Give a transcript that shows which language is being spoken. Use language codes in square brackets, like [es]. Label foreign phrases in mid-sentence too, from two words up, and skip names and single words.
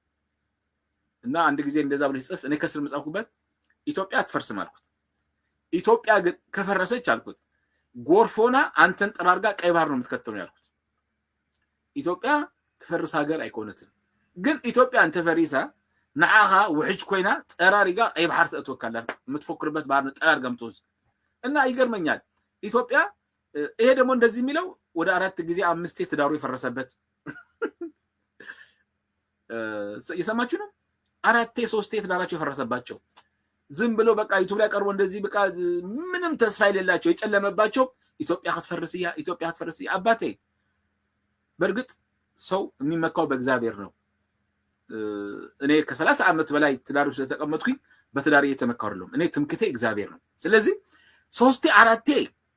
[am] እና አንድ ጊዜ እንደዛ ብሎ ሲጽፍ እኔ ከስር መጻፍኩበት ኢትዮጵያ አትፈርስም አልኩት። ኢትዮጵያ ግን ከፈረሰች አልኩት ጎርፎና አንተን ጠራርጋ ቀይ ባህር ነው የምትከተለው ያልኩት። ኢትዮጵያ [ti] ትፈርስ ሀገር አይኮነትም። [am] ግን ኢትዮጵያ አንተ [ti] ፈሪሳ ንዓኻ ውሕጅ ኮይና ጠራሪጋ ቀይ ባህር ተእትወካላ [am] የምትፎክርበት ባህር ነው ጠራርጋ ምትወዝ እና ይገርመኛል። ኢትዮጵያ ይሄ ደግሞ እንደዚህ የሚለው ወደ 4 ጊዜ 5 ትዳሩ የፈረሰበት የሰማችሁ ነው። 4 3 ትዳራቸው የፈረሰባቸው ዝም ብሎ በቃ ዩቲዩብ ላይ ቀርቦ እንደዚህ በቃ ምንም ተስፋ የሌላቸው የጨለመባቸው ኢትዮጵያ ከተፈረስያ አባቴ። በእርግጥ ሰው የሚመካው በእግዚአብሔር ነው። እኔ ከ30 ዓመት በላይ ትዳር ውስጥ ተቀመጥኩኝ በትዳር እየተመካው አይደለም። እኔ ትምክቴ እግዚአብሔር ነው። ስለዚህ 3 4